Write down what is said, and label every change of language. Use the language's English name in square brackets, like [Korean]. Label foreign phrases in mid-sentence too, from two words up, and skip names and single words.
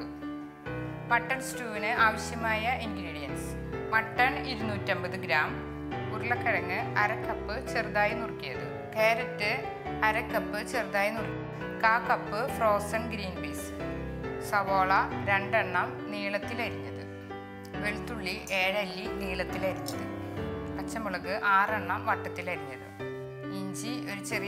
[English] Mutton stew [Malayalam] വിന് ആവശ്യമായ ingredients: mutton 250 gram, ഉരുളക്കിഴങ്ങ് 1/2 കപ്പ് ചെറുതായി നുറുക്കിയത്, ക്യാരറ്റ് 1/2 കപ്പ് ചെറുതായി നുറുക്കിയത്, 1/4 കപ്പ് [English] frozen green peas, [Malayalam] സവോള 2 എണ്ണം നീളത്തിൽ അരിഞ്ഞത്, വെളുത്തുള്ളി 7 അല്ലി നീളത്തിൽ അരിഞ്ഞത്, പച്ചമുളക് 6 എണ്ണം വട്ടത്തിൽ അരിഞ്ഞത്, ഇഞ്ചി ഒരു ചെറിയ